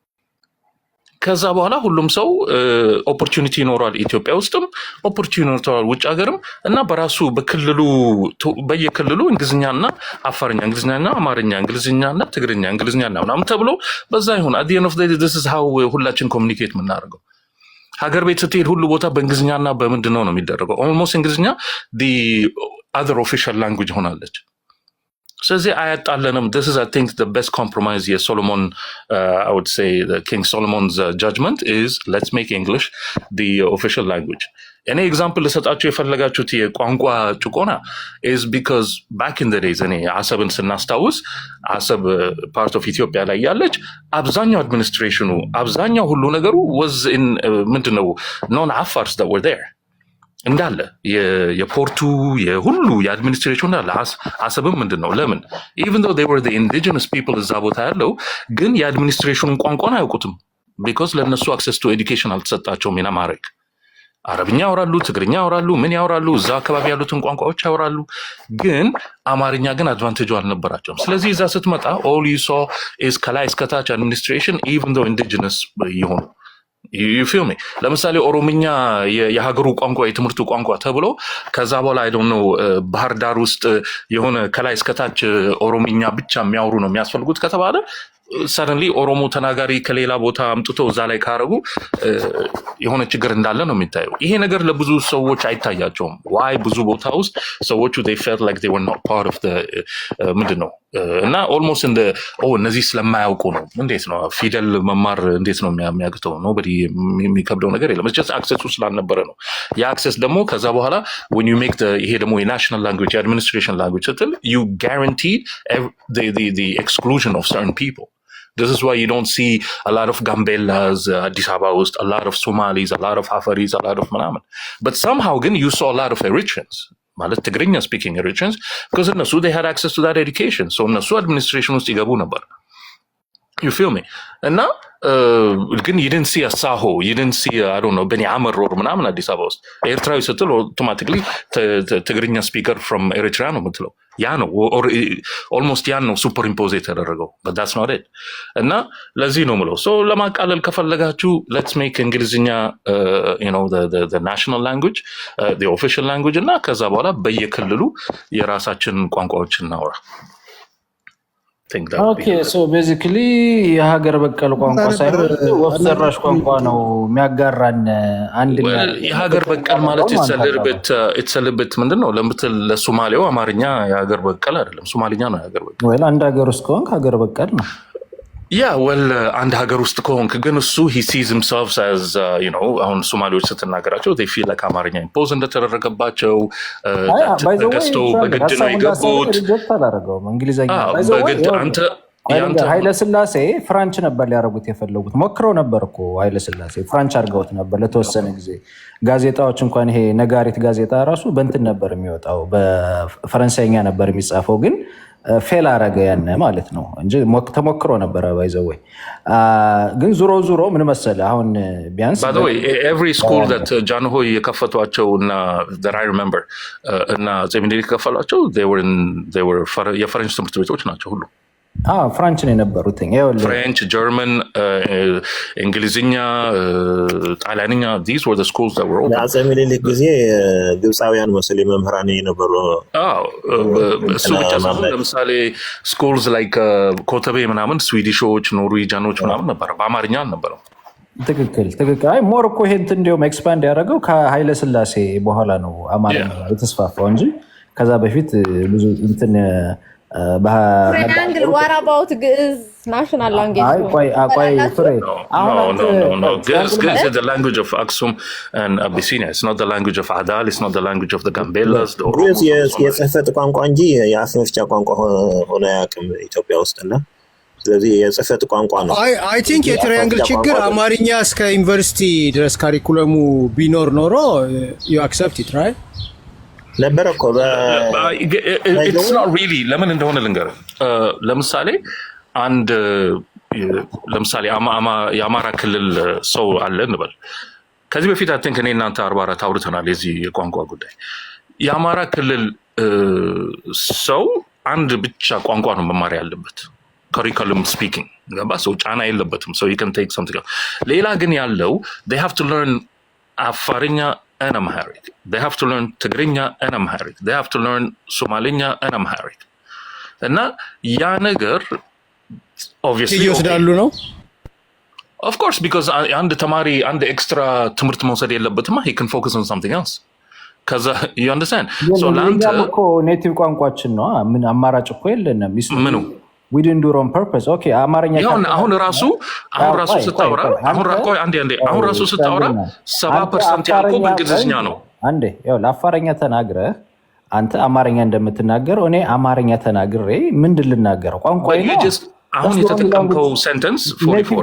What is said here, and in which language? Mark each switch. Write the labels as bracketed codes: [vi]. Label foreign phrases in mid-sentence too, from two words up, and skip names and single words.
[am] ከዛ በኋላ ሁሉም ሰው ኦፖርቹኒቲ ይኖረዋል። ኢትዮጵያ ውስጥም ኦፖርቹኒቲ ይኖረዋል፣ ውጭ ሀገርም እና በራሱ በክልሉ በየክልሉ እንግሊዝኛና አፋርኛ፣ እንግሊዝኛና አማርኛ፣ እንግሊዝኛና ትግርኛ፣ እንግሊዝኛና ምናምን ተብሎ በዛ ይሁን። [en] at the end of the day this is how [am] ሁላችን ኮሚኒኬት የምናደርገው። ሀገር ቤት ስትሄድ ሁሉ ቦታ በእንግሊዝኛና በምንድን ነው የሚደረገው? ኦልሞስት እንግሊዝኛ [en] the other official language [am] ሆናለች። ስለዚህ አያጣለንም። [en] this is I think the best compromise here. Solomon I would say the King Solomon's judgment is let's make English the official language. [am] እኔ ኤግዛምፕል ልሰጣችሁ የፈለጋችሁት የቋንቋ ጭቆና [en] is because back in the days [am] እኔ አሰብን ስናስታውስ አሰብ [en] part of [am] ኢትዮጵያ ላይ ያለች አብዛኛው አድሚኒስትሬሽኑ አብዛኛው ሁሉ ነገሩ [en] was in [am] ምንድነው [en] non Afars that were there [am] እንዳለ የፖርቱ የሁሉ የአድሚኒስትሬሽን እንዳለ አሰብም ምንድን ነው ለምን [en] even though they were the indigenous people [am] እዛ ቦታ ያለው ግን የአድሚኒስትሬሽኑን ቋንቋን አያውቁትም because ለነሱ [en] access to education [am] አልተሰጣቸውም። ና ማድረግ አረብኛ ያወራሉ፣ ትግርኛ ያወራሉ፣ ምን ያወራሉ፣ እዛ አካባቢ ያሉትን ቋንቋዎች ያወራሉ፣ ግን አማርኛ ግን አድቫንቴጁ አልነበራቸውም። ስለዚህ እዛ ስትመጣ [en] all you saw is [am] ከላይ እስከታች አድሚኒስትሬሽን [en] even though indigenous [am] የሆኑ [en] you feel me። [am] ለምሳሌ ኦሮምኛ የሀገሩ ቋንቋ የትምህርቱ ቋንቋ ተብሎ ከዛ በኋላ [en] I don't know [am] ባህር ዳር ውስጥ የሆነ ከላይ እስከታች ኦሮምኛ ብቻ የሚያወሩ ነው የሚያስፈልጉት ከተባለ ሰደንሊ ኦሮሞ ተናጋሪ ከሌላ ቦታ አምጥቶ እዛ ላይ ካረጉ የሆነ ችግር እንዳለ ነው የሚታየው። ይሄ ነገር ለብዙ ሰዎች አይታያቸውም። ዋይ ብዙ ቦታ ውስጥ ሰዎቹ [en] they felt like they were not part of the [am] ምንድን ነው እና ኦልሞስት እንደ እነዚህ ስለማያውቁ ነው። እንዴት ነው ፊደል መማር እንዴት ነው የሚያግተው? ኖበዲ የሚከብደው ነገር የለም። ጀስት አክሰሱ ስላልነበረ ነው። የአክሰስ ደግሞ ከዛ በኋላ [en] when you make [am] ይሄ ደግሞ የናሽናል ላንጉጅ የአድሚኒስትሬሽን ላንጉጅ ስትል [en] you guaranteed the exclusion of certain people. This is why you don't see a lot of Gambellas, Addis Ababa ውስጥ, a lot of Somalis, a lot of Afaris, a lot of ምናምን. But somehow ግን you saw a lot of Eritreans, [am] ማለት ትግርኛ [en] speaking Eritreans, because እነሱ they had access to that education. [am] So እነሱ administration ውስጥ ይገቡ ነበር. [en] You feel me? [am] እና ግን [en] you didn't see a Saho, you didn't see I don't know Beni Amr or [am] ምናምን አዲስ አበባ ውስጥ ኤርትራዊ ስትል አውቶማቲክሊ ትግርኛ ስፒከር from ኤሪትሪያ ነው የምትለው ያ ነው ኦልሞስት ያን ነው [en] super impose [am] የተደረገው [en] but that's not it [am] እና ለዚህ ነው ምለው ሶ ለማቃለል ከፈለጋችሁ [en] let's make [am] እንግሊዝኛ [en] you know the national language the official language [am] እና ከዛ በኋላ በየክልሉ የራሳችን ቋንቋዎች እናውራ [en] okay so basically [am] የሀገር በቀል ቋንቋ ሳይሆን ወፍ ዘራሽ ቋንቋ ነው የሚያጋራን አንድ የሀገር በቀል ማለት [en] it's a little bit [am] ምንድነው ለምትል ለሶማሌው አማርኛ የሀገር በቀል አይደለም ሶማሊኛ ነው የሀገር በቀል ወይ አንድ ሀገር ውስጥ ከሆንክ ሀገር በቀል ነው ያ well አንድ ሀገር ውስጥ ከሆንክ ግን እሱ [en] he sees himself as you know [am] አሁን ሶማሌዎች ስትናገራቸው [en] they feel like [am] አማርኛ ኢምፖዝ እንደተደረገባቸው ተገዝተው በግድ ነው የገቡት ሪጀክት አላደረገውም እንግሊዘኛ በግድ አንተ ኃይለ ስላሴ ፍራንች ነበር ሊያደርጉት የፈለጉት ሞክረው ነበር እኮ ኃይለ ስላሴ ፍራንች አድርገውት ነበር ለተወሰነ ጊዜ ጋዜጣዎች እንኳን ይሄ ነጋሪት ጋዜጣ ራሱ በእንትን ነበር የሚወጣው በፈረንሳይኛ ነበር የሚጻፈው ግን ፌል አረገ ያነ ማለት ነው እንጂ ተሞክሮ ነበር ባይዘው ግን ዙሮ ምን መሰለ አሁን ቢያንስ [en] by the way every school that Janhoy [am] የከፈቷቸው እና [en] that I remember [am] እና ዘሚኒክ ከፈሏቸው [en] they were [am] የፈረንጅ ትምህርት ቤቶች ናቸው ሁሉ ፍራንች ነው የነበሩት ፍሬንች ጀርመን እንግሊዝኛ ጣሊያንኛ [en] these were the schools that were open [am] አፄ ምኒልክ ጊዜ ግብፃውያን ሙስሊም መምህራን የነበሩ እሱ ብቻ ሳይሆን ለምሳሌ [en] schools like [am] ኮተቤ ምናምን ስዊዲሾች ኖርዌጂያኖች ምናምን ነበር በአማርኛ አልነበረም ትክክል አይ ሞር እኮ ይሄ እንዲያውም ኤክስፓንድ ያደረገው ከኃይለ ስላሴ በኋላ ነው አማርኛ የተስፋፋው እንጂ ከዛ በፊት ብዙ እንትን [en] Triangle, what about Giz national language? No. Giz is the language of Aksum and Abyssinia. It's not the language of Adal. It's not the language of the Gambellas. [am] Giz የጽህፈት ቋንቋ እንጂ የአፍ መፍቻ ቋንቋ ሆነ አያውቅም ኢትዮጵያ ውስጥና ስለዚህ የጽህፈት ቋንቋ ነው። [en] I think [am] የትራያንግል ችግር አማርኛ እስከ ዩኒቨርሲቲ ድረስ ካሪኩለሙ ቢኖር ኖሮ [en] you accept it, right? [am] ነበር እኮ [en] it's not really [am] ለምን እንደሆነ ልንገርህ ለምሳሌ የአማራ ክልል ሰው አለ እንበል ከዚህ በፊት [en] I think [am] እኔ እናንተ 44 አውርተናል የዚህ የቋንቋ ጉዳይ የአማራ ክልል ሰው አንድ ብቻ ቋንቋ ነው መማር ያለበት [en] curriculum speaking [am] ገባ ሰው ጫና የለበትም [en] so you can take something else [am] ሌላ ግን ያለው [en] they have to learn [am] አፋርኛ [en] and Amharic. They have to learn Tigrinya and Amharic. They have to learn Somalinya and Amharic. And now, ya ነገር obviously [am] ይወስዳሉ ነው [en] of course because [am] አንድ ተማሪ አንድ extra ትምህርት መውሰድ የለበትም [en] he can focus on something else cuz you understand [am] so ላንተ እኮ ኔቲቭ ቋንቋችን ነው ምን አማራጭ እኮ የለንም ምኑ [en] we didn't do it on purpose okay [am] አማርኛ አሁን ራሱ ስታወራ አሁን ራሱ ስታወራ 7% ያልኩ በእንግሊዝኛ ነው አንዴ ያው ለአፋርኛ ተናግረህ አንተ አማርኛ እንደምትናገረው እኔ አማርኛ ተናግሬ ምንድን ልናገረው ቋንቋዬ ነው አሁን የተጠቀምከው ሴንተንስ 44